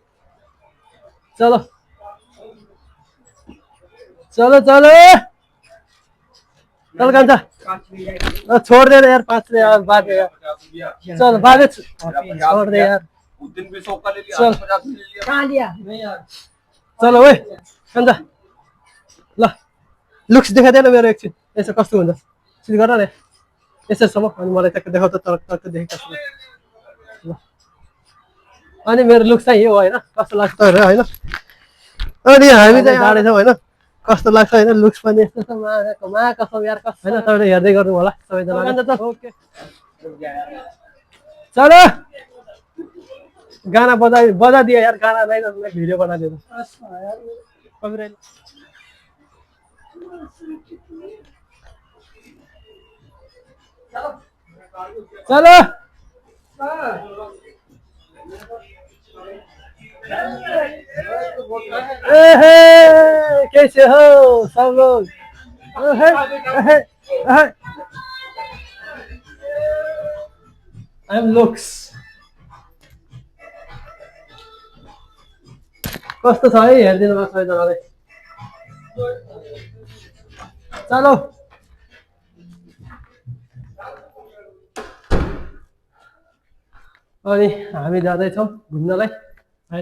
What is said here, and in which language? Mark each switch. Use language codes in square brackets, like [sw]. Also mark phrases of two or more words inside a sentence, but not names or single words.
[hi] चलो चलो चलो चल कान्छा, छोड़ दे यार 5 ले यार, बाद में यार। चल बाद में छोड़ दे यार। उस दिन भी 100 का ले लिया, चल। 50 ले लिया। कहाँ लिया? नहीं यार। [ne] चलो ओए कान्छा ल, लुक्स देखाइदे न मेरो एकछिन, यसो कस्तो हुन्छ सिधै गर न यसोसम्म। अनि मलाई टक्क देखाउ त, टक्क देखेको ल। अनि मेरो लुक्स चाहिँ यो होइन, कस्तो लाग्छ होइन। अनि हामी चाहिँ जाँदैछौँ होइन, कस्तो लाग्छ होइन लुक्स पनि यस्तो छ मा कसम यार कस्तो होइन। तपाईँले हेर्दै गर्नु होला सबैजना। [hi] ओके चलो गाना बजा दिया यार, गाना नहीं तो मैं वीडियो बना देता। चलो कैसे हो सब लोग? [en] I am looks. [ne] कस्तो छ है हेरिदिनु भयो सबैजनाले। चलो अनि हामी जाँदैछौँ घुम्नलाई होइन।